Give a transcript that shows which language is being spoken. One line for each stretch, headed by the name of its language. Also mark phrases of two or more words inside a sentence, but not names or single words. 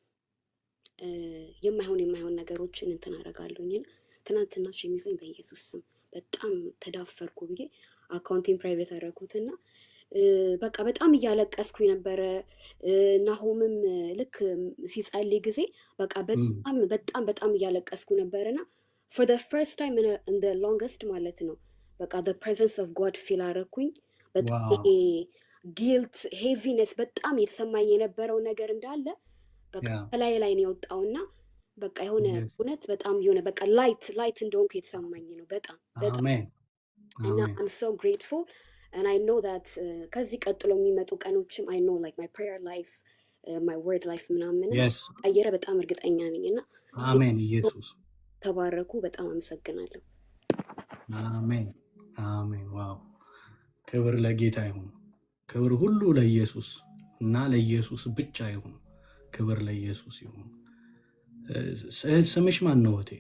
Amharic: የማይሆን ነገሮችን እንትን አደርጋለሁኝ። ትናንትና ሼም ይዞኝ በኢየሱስ ስም በጣም ተዳፈርኩ ብዬ አካውንቲን ፕራይቬት አደረኩትና በቃ በጣም እያለቀስኩ ነበረ። ናሆምም ልክ ሲጸልይ ጊዜ በቃ በጣም እያለቀስኩ ነበርና
English: for the first time in the longest
Amharic: ማለት ነው በቃ
English: the presence of God feel
Amharic: አደረኩኝ። በጣም
English: guilt heaviness
Amharic: በጣም የተሰማኝ የነበረው ነገር እንዳለ በቃ ላይ ነው የወጣውና በቃ የሆነ እውነት በጣም የሆነ በቃ ላይት እንደሆንኩ የተሰማኝ ነው በጣም እና
English: I'm so grateful and I know that
Amharic: ከዚህ ቀጥሎ የሚመጡ ቀኖችም
English: I know like my prayer life my word life
Amharic: ምናምን አየረ በጣም እርግጠኛ ነኝ እና አሜን። ኢየሱስ ተባረኩ። በጣም አመሰግናለሁ። አሜን አሜን። ዋው ክብር ለጌታ ይሁን። ክብር ሁሉ ለኢየሱስ እና ለኢየሱስ ብቻ ይሁን። ክብር ለኢየሱስ ይሁን። ስምሽ ማን ነው እህቴ?